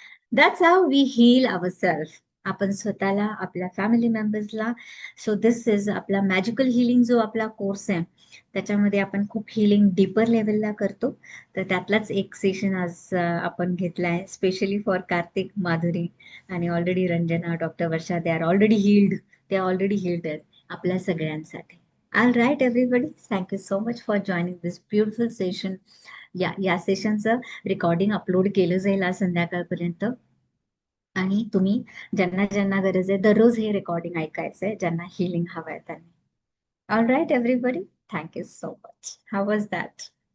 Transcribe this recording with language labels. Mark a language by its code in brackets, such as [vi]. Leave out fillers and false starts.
[en] That's how we heal ourselves. [mr] आपण स्वतःला, आपल्या फॅमिली मेंबर्सला. [en] so this is [mr] आपला मॅजिकल हिलिंग जो आपला कोर्स आहे, त्याच्यामध्ये आपण खूप हिलिंग डीपर लेवलला करतो. तर त्यातलाच एक सेशन आज आपण घेतलाय स्पेशली फॉर कार्तिक, माधुरी आणि already Ranjana, doctor Varsha. [en] They are already healed. [mr] ते ऑलरेडी हील्ड आहेत आपल्या सगळ्यांसाठी. [en] All right, everybody. Thank you so much for joining this beautiful session. [mr] या सेशनचं रेकॉर्डिंग अपलोड केलं जाईल आज संध्याकाळपर्यंत. आणि तुम्ही ज्यांना ज्यांना गरज आहे दररोज हे रेकॉर्डिंग ऐकायचंय, ज्यांना हिलिंग हवंय त्यांनी. [en] All right everybody, thank you so much. How was that?